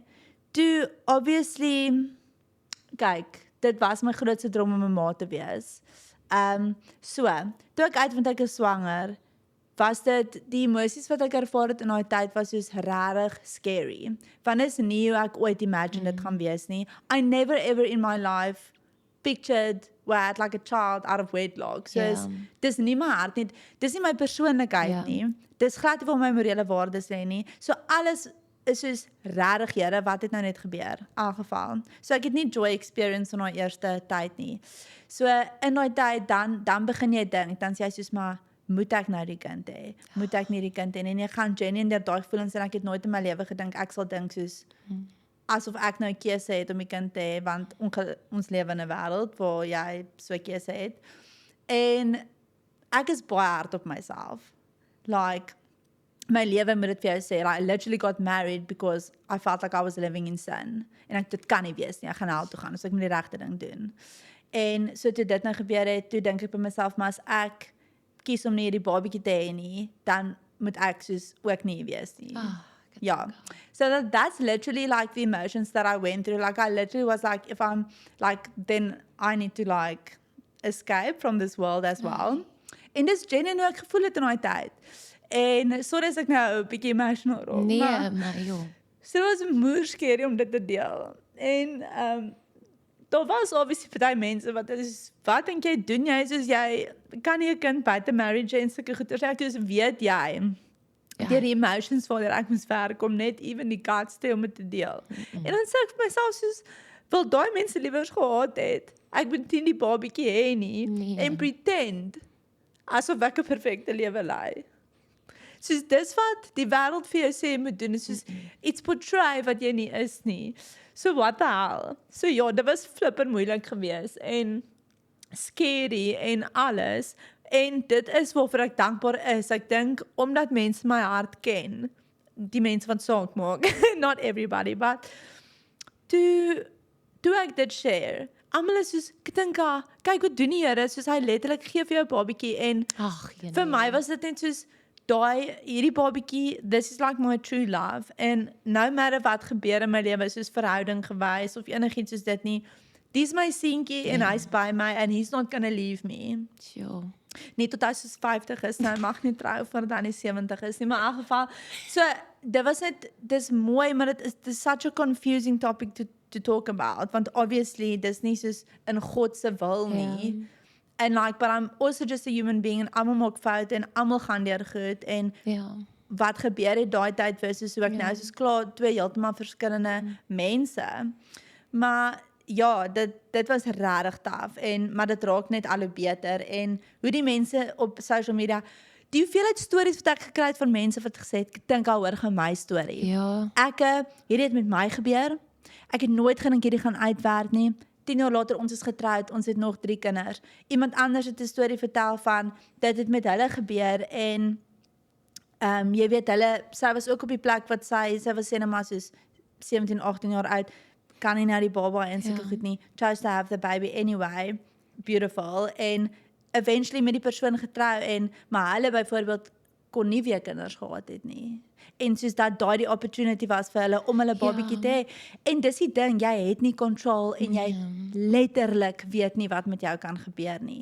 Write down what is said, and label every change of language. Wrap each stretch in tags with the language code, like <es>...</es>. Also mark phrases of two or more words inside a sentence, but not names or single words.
<af>Toe obviously kyk, dit was my grootste droom om 'n ma te wees. So, toe ek uitvind ek is swanger, was dit die emosies wat ek ervaar het in daai tyd was soos regtig scary. Want is nie hoe ek ooit imagine dit gaan wees nie.</af> <en>I never ever in my life pictured where I had like a child out of wedlock.</en> <af>So dis nie my hart nie, dis nie my persoonlikheid nie. Dis glad nie waar my morele waardes lê nie. So alles is soos regtig Here, wat het nou net gebeur? In elk geval. So ek het nie</af> <en>joy experience</en> <af>in daai eerste tyd nie. So in daai tyd dan begin jy dink, dan sê jy soos maar moet ek nou die kind hê? Moet ek nie die kind hê nie? En ek gaan genuine deur daai gevoelens en ek het nooit in my lewe gedink ek sal dink soos asof ek nou 'n keuse het om 'n kind te hê, want ons lewe in 'n wêreld waar jy so 'n keuse het. En ek is baie hard op myself. Like my lewe moet dit vir jou sê,</af> <en>like, I literally got married because I felt like I was living in sin.</en> <af>En ek dit kan nie wees nie. Ek gaan hel toe gaan, so ek moet die regte ding doen. En so toe dit nou gebeur het, toe dink ek by myself, maar as ek kies om nie hierdie babatjie te hê nie, dan moet ek soos ook nie wees nie. Yeah.</af> <en>So that's literally like the emotions that I went through. Like I literally was like, if I'm like, then I need to like escape from this world as well.</en> <af>En dis genuine hoe ek gevoel het in daai tyd. En sorry as ek nou 'n bietjie emotional raak. Nee, maar joh. So was moer skerie om dit te deel. En daar was obviously party mense wat is, wat dink jy doen jy, soos jy kan nie 'n kind buite marriage en sulke goeders, ek dus weet jy, deur die emotions waartoe ek moes werk om net even die guts te om dit te deel. En dan sê ek vir myself soos, wil daai mense liewers gehad het, ek moet nie die babietjie hê nie, Nee. en pretend, asof ek 'n perfekte lewe lei. Soos dis wat die wêreld vir jou sê jy moet doen, is soos iets portray wat jy nie is nie.</af> <en>So what the hell?</en> <af>So ja, dit was flipper moeilik geweest en scary en alles. En dit is waarvoor ek dankbaar is. Ek dink omdat mense my hart ken, die mense wat saak maak,</af> <en>not everybody, but</en> <af>toe ek dit share, almal is soos, ek dink, kyk wat doen die Here, soos hy letterlik gee vir jou babietjie en Ag, nee. vir my was dit net soos hierdie babietjie,</af> <en>this is like my true love</en> <af>en</af> <en>no matter</en> <af>wat gebeur in my lewe, soos verhouding gewys of enigiets soos dit nie, dis my seentjie en hy's by my</af> <en>and he's not gonna leave me.</en> <af>Sure. Nie tot hy soos 50 is, nou mag nie trou voordat hy nie 70 is nie, maar in elk geval, so dit was net, dis mooi, maar dit is</af> <en>such a confusing topic to talk about,</en> <af>want obviously dis nie soos in God se wil nie.</af> <en>And like, but I'm also just a human being</en> <af>en almal maak foute en almal gaan deur goed en Ja. wat gebeur het daai tyd versus hoe ek nou soos klaar twee heeltemal verskillende mense. Maar ja, dit was regtig taaf en maar dit raak net al hoe beter en hoe die mense op social media, die hoeveelheid stories wat ek gekry het van mense wat gesê het, ek dink al hoor gaan my storie. Ja. Hierdie het met my gebeur. Ek het nooit gedink hierdie gaan uitwerk nie. 10 jaar later, ons is getroud, ons het nog 3 kinders. Iemand anders het 'n storie vertel van, dit het met hulle gebeur en jy weet, sy was ook op die plek wat sy was sê net maar soos 17, 18 jaar oud, kan nie nou die baba en sulke goed nie,</af> <en>chose to have the baby anyway, beautiful,</en> <af>en eventually met die persoon getrou en, maar hulle byvoorbeeld kon nie weer kinders gehad het nie. En soos dat daai die opportunity was vir hulle om hulle babietjie te hê. En dis die ding, jy het nie control en jy letterlik weet nie wat met jou kan gebeur nie.</af>